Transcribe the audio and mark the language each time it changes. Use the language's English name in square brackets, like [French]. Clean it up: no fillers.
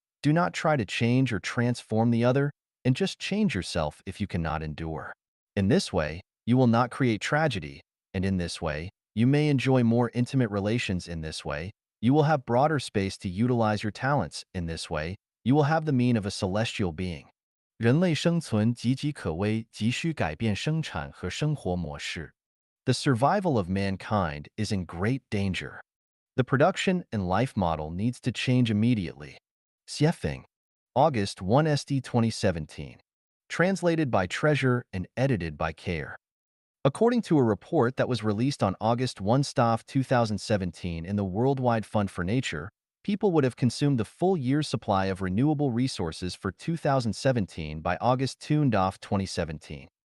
[English] Do not try to change or transform the other, and just change yourself if you cannot endure. In this way, you will not create tragedy, and in this way, you may enjoy more intimate relations. In this way, you will have broader space to utilize your talents. In this way, you will have the mien of a celestial being. [Chinese] 人类生存岌岌可危，急需改变生产和生活模式。 [English] The survival of mankind is in great danger. The production and life model needs to change immediately. Xiefeng, August 1 SD 2017. Translated by Treasure and edited by Care. According to a report that was released on August 1 Staff 2017 in the Worldwide Fund for Nature, people would have consumed the full year's supply of renewable resources for 2017 by August 2 DOF 2017.